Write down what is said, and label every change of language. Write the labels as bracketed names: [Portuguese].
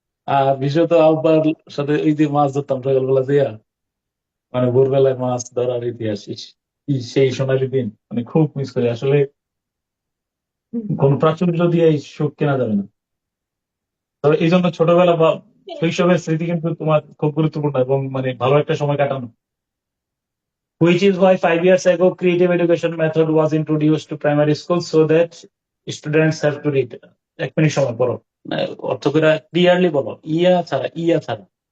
[Bangla] আর বিশেষত আব্বার সাথে এই যে মাছ ধরতাম সকালবেলা দিয়া, মানে ভোরবেলায় মাছ ধরার ইতিহাস, কি সেই সোনালি দিন, মানে খুব মিস করি আসলে। কোন প্রাচুর্য দিয়ে এই সুখ কেনা যাবে না। তবে এই জন্য ছোটবেলা বা শৈশবের স্মৃতি কিন্তু তোমার খুব গুরুত্বপূর্ণ এবং মানে ভালো একটা সময় কাটানো। [English] Which is why 5 years ago, creative education method was introduced to primary schools so that students have to read. [Bangla] এক মিনিট সময় পড়ো, অর্থ করে ক্লিয়ারলি বলো, ইয়া ছাড়া।